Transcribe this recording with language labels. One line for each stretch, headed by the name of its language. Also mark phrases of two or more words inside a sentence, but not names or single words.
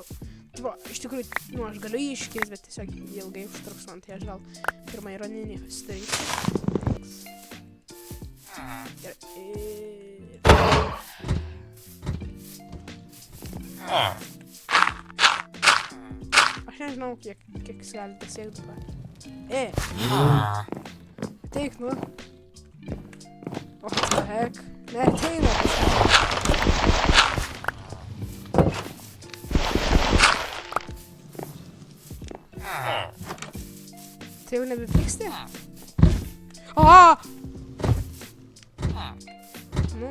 Lithuanian: Va, iš tikrųjų, nu, aš galiu jį iškirsti, bet tiesiog ilgai užtruks man, tai aš gal pirmą ironinį pasidarysiu. Gerai. Aš nežinau, kiek jis gali pasiekti dabar. Ateik, nu.
English: What the heck?
Lithuanian: Neateina. Tai jau nebepyksti? Nu.